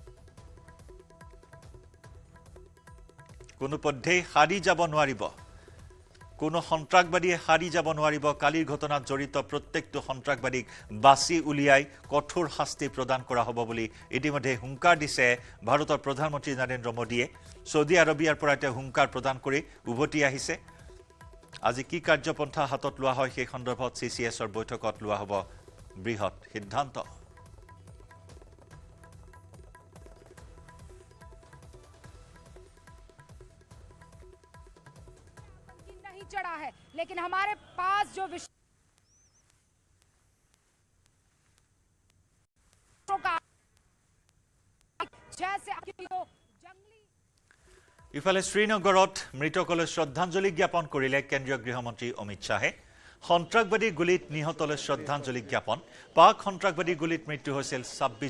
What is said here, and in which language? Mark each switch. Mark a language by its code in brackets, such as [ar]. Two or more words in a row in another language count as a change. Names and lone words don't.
[as] কোনো পদ্ধতি হাৰি যাব নোৱাৰিব কোনো সন্ত্ৰাসবাদীয়ে হাৰি যাব নোৱাৰিব কালিৰ ঘটনাত জড়িত প্ৰত্যেকটো সন্ত্ৰাসবাদীক বাছি উলিয়াই কঠোৰ শাস্তি প্ৰদান কৰা হ'ব বুলি ইতিমধ্যে হুংকাৰ দিছে ভাৰতৰ প্ৰধানমন্ত্ৰী নৰেন্দ্ৰ মোদীয়ে সৌদি আৰবিয়াৰ পৰা তেওঁ হুংকাৰ প্ৰদান কৰি উভতি আহিছে আজি কি কাৰ্যপন্থা হাতত লোৱা হয় সেই সন্দৰ্ভত CCSৰ বৈঠকত লোৱা হ'ব বৃহৎ সিদ্ধান্ত [hi] चढ़ा है लेकिन हमारे पास जो [as] ইফালে শ্ৰীনগৰত মৃতকলৈ শ্ৰদ্ধাঞ্জলি জ্ঞাপন কৰিলে কেন্দ্ৰীয় গৃহমন্ত্ৰী অমিত শাহে সন্ত্ৰাসবাদী গুলিত নিহতলৈ শ্ৰদ্ধাঞ্জলি জ্ঞাপন পাক সন্ত্ৰাসবাদী গুলিত মৃত্যু হৈছিল 26